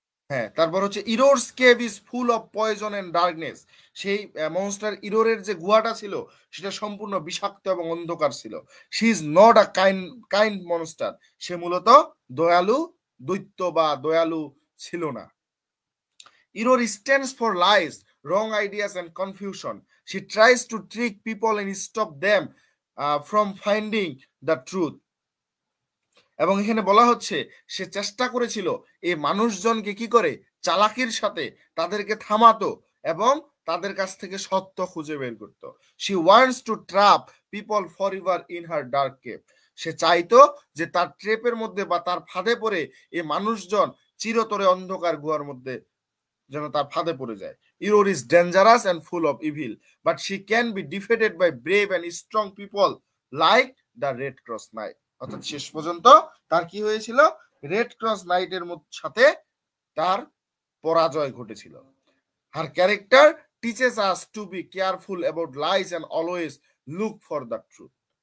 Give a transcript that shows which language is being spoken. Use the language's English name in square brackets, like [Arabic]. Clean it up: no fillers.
[Bangla] হ্যাঁ, তারপর হচ্ছে [English] Error's cave is full of poison and darkness. [Bangla] সেই মনস্টার ইরোরের যে গুহাটা ছিল সেটা সম্পূর্ণ বিষাক্ত এবং অন্ধকার ছিল। [English] she is not a kind monster, [Bangla] সে মূলত দয়ালু দৈত্য বা দয়ালু ছিল না। [English] Error stands for lies, wrong ideas, and confusion. She tries to trick people and stop them from finding the truth. [Bangla] এবং এখানে বলা হচ্ছে সে চেষ্টা করেছিল এই মানুষজনকে কি করে চালাকির সাথে তাদেরকে থামাতো এবং তাদের কাছ থেকে সত্য খুঁজে বের করতো। [English] She wants to trap people forever in her dark cave. [Bangla] সে চাইতো যে তার ট্রেপের মধ্যে বা তার ফাঁদে পড়ে এই মানুষজন চিরতরে অন্ধকার গুহার মধ্যে যেন তার ফাঁদে পড়ে যায়। [English] Error is dangerous and full of evil, but she can be defeated by brave and strong people like the Red Cross Knight. [Bangla] অর্থাৎ শেষ পর্যন্ত তার কি হয়েছিল? রেড ক্রস নাইটের সাথে তার পরাজয় ঘটেছিল। [English] Her character teaches us to be careful about lies and always look for the truth.